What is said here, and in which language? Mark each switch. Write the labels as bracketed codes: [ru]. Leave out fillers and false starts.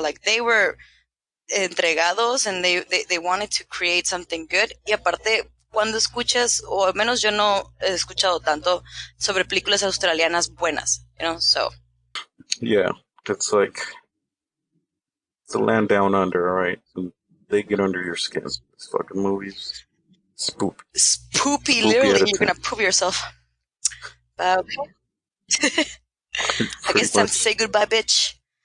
[en] Like, they were entregados and they wanted to create something good. [es] Y aparte, cuando escuchas, o al menos yo no he escuchado tanto sobre películas australianas buenas, you know, so. [en] Yeah, it's like, it's a land down under, alright? They get under your skin. These fucking movies. Spoopy, literally, you're gonna poop yourself. Okay. I guess it's time to say goodbye, bitch.